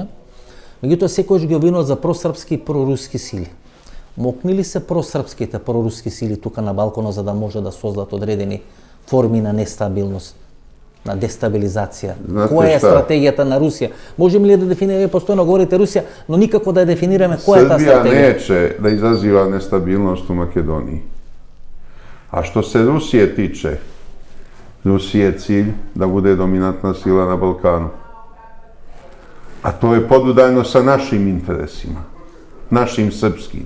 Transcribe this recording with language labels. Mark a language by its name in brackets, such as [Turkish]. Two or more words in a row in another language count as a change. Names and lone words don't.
[Macedonian] Меѓутоа секојаш ги обвинуваат за просрпски и проруски сили. Мокни ли се просрпските проруски сили тука на Балканот за да може да создадат одредени форми на нестабилност, на дестабилизација? Која е стратегијата на Русија? Можеме ли да дефинираме, постојано говорите Русија, но никако да ја дефинираме која е таа [Serbian] Srbija [Macedonian] стратегија? [Serbian] neće da izaziva nestabilnost u Makedoniji. A što se Rusije tiče, Rusiji je cilj da bude dominantna sila na Balkanu. A to je podudajno sa našim interesima, našim srpskim.